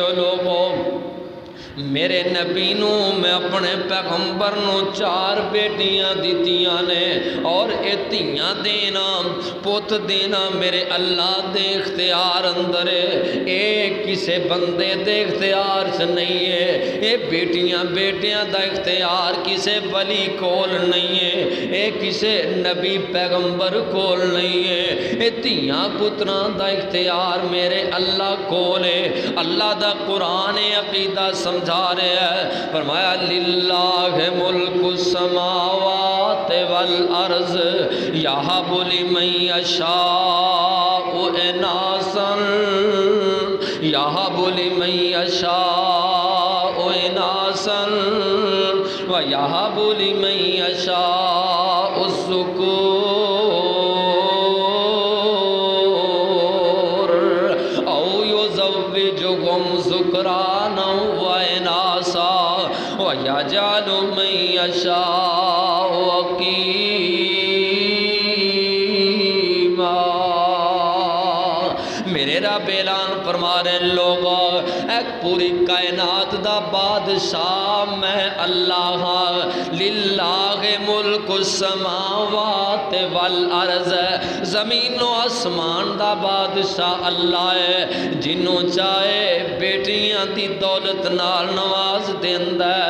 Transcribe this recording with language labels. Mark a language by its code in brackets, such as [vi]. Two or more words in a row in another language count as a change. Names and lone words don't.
[pa] او لوگوں، میرے نبی نو میں اپنے پیغمبر نو 4 بیٹیاں دیتیاں نے، اور اے تیاں دینا پوت دینا میرے اللہ دے اختیار اندر ہے، اے کسے بندے دے اختیار سے نہیں ہے، اے بیٹیاں دا اختیار کسے ولی کول نہیں ہے، اے کسے نبی پیغمبر کول نہیں ہے، اے تیاں پتراں دا اختیار میرے اللہ کول ہے۔ اللہ دا قرآن عقیدہ سمجھا رہے ہیں۔ [ar] فرمایا للہ ملک السماوات والارض یہب لمن یشاء اناثا یہب لمن یشاء اناثا ویہب لمن یشاء الذکور او یزوجہم ذکرانا وَيَجْعَلُ مَن يَشَاءُ عَقِيمًا۔ [pa] میرے رب اعلان فرما رہے ہیں لوگوں، ایک پوری کائنات دا بادشاہ میں اللہ ہاں۔ [ar] للہ ملک السماوات والارض، [pa] زمین و آسمان دا بادشاہ اللہ ہے، جنوں چاہے بیٹیاں دی دولت نال نواز دیندا ہے۔